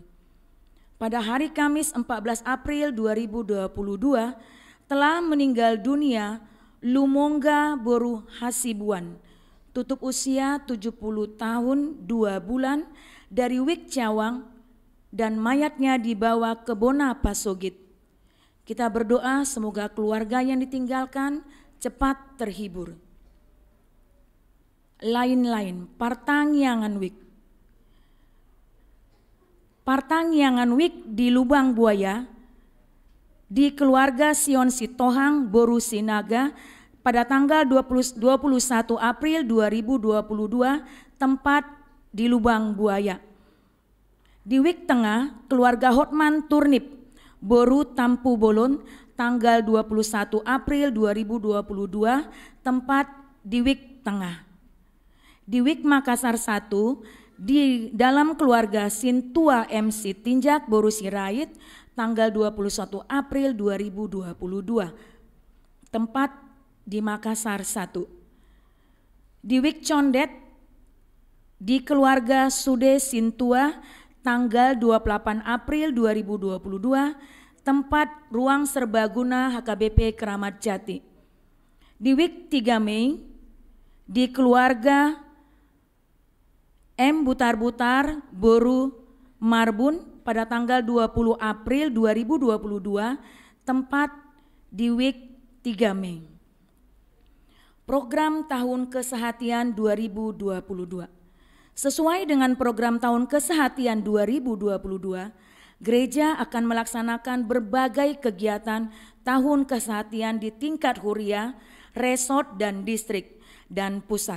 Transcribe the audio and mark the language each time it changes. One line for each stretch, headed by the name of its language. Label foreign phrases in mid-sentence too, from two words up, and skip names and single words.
Indonesian: Pada hari Kamis 14 April 2022 telah meninggal dunia Lumongga Boru Hasibuan, tutup usia 70 tahun 2 bulan dari WIK Cawang dan mayatnya dibawa ke Bona Pasogit. Kita berdoa semoga keluarga yang ditinggalkan cepat terhibur. Lain-lain, Partangyangan WIK. Partangyangan WIK di Lubang Buaya, di keluarga Sion Sitohang Boru Sinaga pada tanggal 21 April 2022, tempat di Lubang Buaya. Di WIK Tengah, keluarga Hotman Turnip Boru Tampu Bolon, tanggal 21 April 2022, tempat di WIK Tengah. Di WIK Makassar 1, di dalam keluarga Sintua MC Tinjak Boru Sirait, tanggal 21 April 2022, tempat di Makassar 1. Di WIK Condet, di keluarga Sude Sintua, tanggal 28 April 2022, tempat Ruang Serbaguna HKBP Keramat Jati. Di WIK 3 Mei, di keluarga M. Butar-Butar Boru Marbun pada tanggal 20 April 2022, tempat di WIK 3 Mei. Program Tahun Kesehatian 2022. Sesuai dengan program Tahun Kesehatian 2022, gereja akan melaksanakan berbagai kegiatan Tahun Kesehatian di tingkat huria, resort dan distrik dan pusat.